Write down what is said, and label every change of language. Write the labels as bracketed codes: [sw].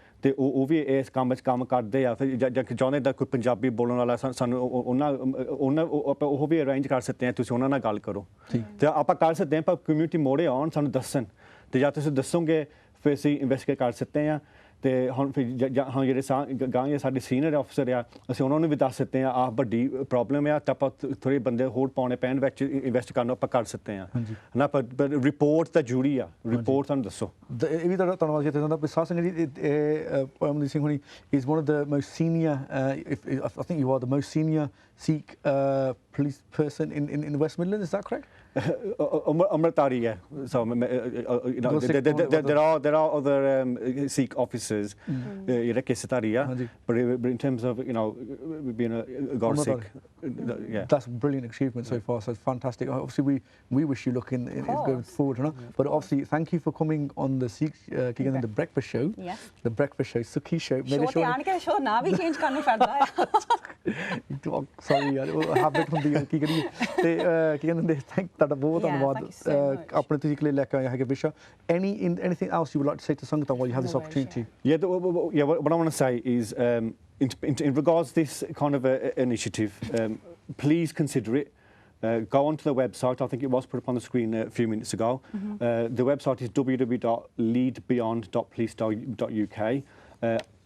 [pa] ਤੇ ਉਹ ਵੀ ਇਸ ਕੰਮ ਵਿੱਚ ਕੰਮ ਕਰਦੇ ਆ ਫਿਰ ਜਾਂ ਚਾਹੁੰਦੇ ਤਾਂ ਕੋਈ ਪੰਜਾਬੀ ਬੋਲਣ ਵਾਲਾ ਸਾਨੂੰ ਉਹਨਾਂ ਉਹ ਵੀ ਅਰੇਂਜ ਕਰ ਸਕਦੇ ਆ ਤੁਸੀਂ ਉਹਨਾਂ ਨਾਲ ਗੱਲ ਕਰੋ ਤੇ ਆਪਾਂ ਕਰ ਸਕਦੇ ਆ ਪਰ ਕਮਿਊਨਿਟੀ ਮੋੜੇ ਆਉਣ ਸਾਨੂੰ ਦੱਸਣ ਤੇ ਜਾਂ ਤੁਸੀਂ ਦੱਸੋਗੇ ਫਿਰ ਅਸੀਂ ਇਨਵੈਸਟੀਗੇਟ ਕਰ ਸਕਦੇ ਆ ਤੇ ਹੁਣ ਫਿਰ ਹਾਂ ਜਿਹੜੇ ਗਾਂ ਸਾਡੇ ਸੀਨੀਅਰ ਅਫਸਰ ਆ ਅਸੀਂ ਉਹਨਾਂ ਨੂੰ ਵੀ ਦੱਸ ਸਕਦੇ ਆ ਆਹ ਵੱਡੀ ਪ੍ਰੋਬਲਮ ਆ ਤਾਂ ਆਪਾਂ ਥੋੜੇ ਬੰਦੇ ਹੋਰ ਪਾਉਣੇ ਪੈਣ ਵਿੱਚ ਇਨਵੈਸਟ ਕਰਨਾ ਆਪਾਂ ਕਰ ਸਕਦੇ ਆ ਨਾ ਪਰ ਰਿਪੋਰਟ ਤਾਂ ਜ਼ਰੂਰੀ ਆ ਰਿਪੋਰਟ ਸਾਨੂੰ ਦੱਸੋ ਇਹ ਵੀ ਧੰਨਵਾਦ ਕੀਤਾ ਜਾਂਦਾ ਸਾਧ ਸਿੰਘ ਜੀ ਅਮਰਦੀਪ ਸਿੰਘ ਹੋਣੀ [en] is one of the most senior I think you are the most senior Sikh police person in West Midlands, is that correct? Amritari, yeah. So you know, there are other Sikh officers, but in terms of being a God Sikh, yeah. That's a brilliant achievement so far. So it's fantastic. Obviously, we wish you luck in going forward, huh? But obviously, thank you for coming on the Sikh the breakfast show. Yes. The breakfast show, Sukhi show. [pa] Show na bhi change karna padda hai. Sorry [hi] यार वो habit [pa] ਹੁੰਦੀ ਹੈ ਕੀ ਕਰੀਏ ਤੇ ਕੀ ਕਹਿੰਦੇ thank ਤੁਹਾਡਾ ਬਹੁਤ ਧੰਨਵਾਦ ਆਪਣੇ ਤੁਸੀਂ ਲਈ ਲੈ ਕੇ ਆਏ ਹੈਗੇ ਵਿਸ਼ਾ [en] anything else you would like to say to Sangat while you have this opportunity? What I want to say is in regards to this kind of initiative, please consider it. Go onto the website. I think it was put up on the screen a few minutes ago. The website is www.leadbeyond.police.uk.